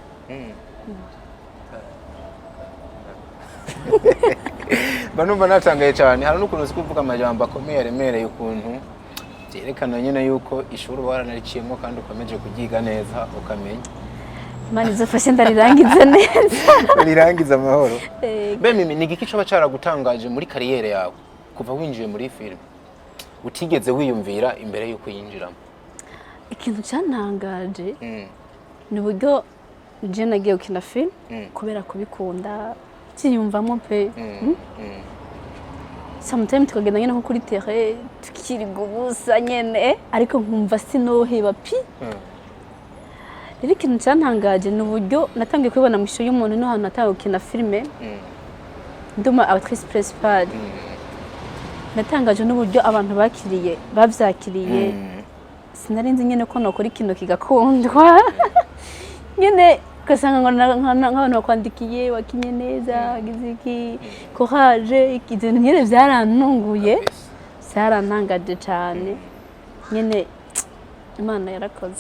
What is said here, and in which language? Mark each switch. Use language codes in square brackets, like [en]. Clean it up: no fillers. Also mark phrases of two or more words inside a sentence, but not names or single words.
[rn] Banumva natangaye cyane, hari n'ukuntu uzi kuvuga amajambo akomeye aremereye ukuntu byerekana nyine yuko ishuri waranariciyemo kandi ukomeje kuryiga neza ukamenya. Imana izofashe ndarirangiza neza. Rirangiza amahoro. Mimi ni igiki coba caragutangaje muri kariyere yawe kuva winjiye muri film utigeze wiyumvira imbere yuko yinjiramo? Ikintu cyantangaje ni uburyo je nagiye gukina film kubera kubikunda cyiyumvamo pe. Sometimes tukagenda nyine nko kuri terrain tukiri gubusa nyene ariko nkumva sinoheba pi. Rero ikintu cyantangaje ni uburyo natangiye kubibona mu ishusho y'umuntu no hano natawe gukina filime nduma [fr] actrice principale. [rn] Natangaje n'uburyo abantu bavyakiriye sinari nzi nyene ko nokora ikintu kigakundwa nyene kasanga nk'abantu bakwandikiye wakinye neza giziki courage ikintu nyene byarantunguye byarantangaje cyane nyene Imana yarakoze.